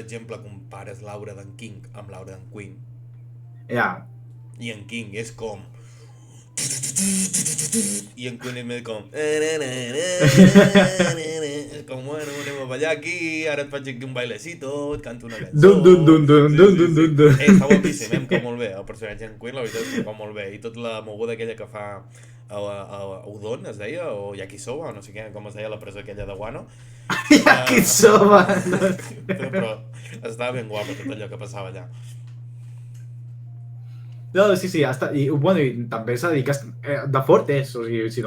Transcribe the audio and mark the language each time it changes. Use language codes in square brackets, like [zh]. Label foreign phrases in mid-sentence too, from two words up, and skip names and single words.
[ca] per exemple, compares l'aura d'en King amb l'aura d'en Queen. Ja, I en King és com... I en Queen és més com... És com, bueno, anem a ballar aquí, ara et faig aquí un bailecito, et canto una cançó... Dun, dun, dun, dun, Sí, dun, sí, dun, sí. dun, dun. Està guapíssim, em cau molt bé. El personatge en Queen, la veritat, és que em cau molt bé. I tota la moguda aquella que fa a Udon, es deia, o Yakisoba, o no sé què, com es deia la presó aquella de Wano. Yakisoba! Però estava ben guapa tot allò que passava allà. No, sí, sí, i, bueno, i també s'ha de dir que de fort és, o sigui, si no,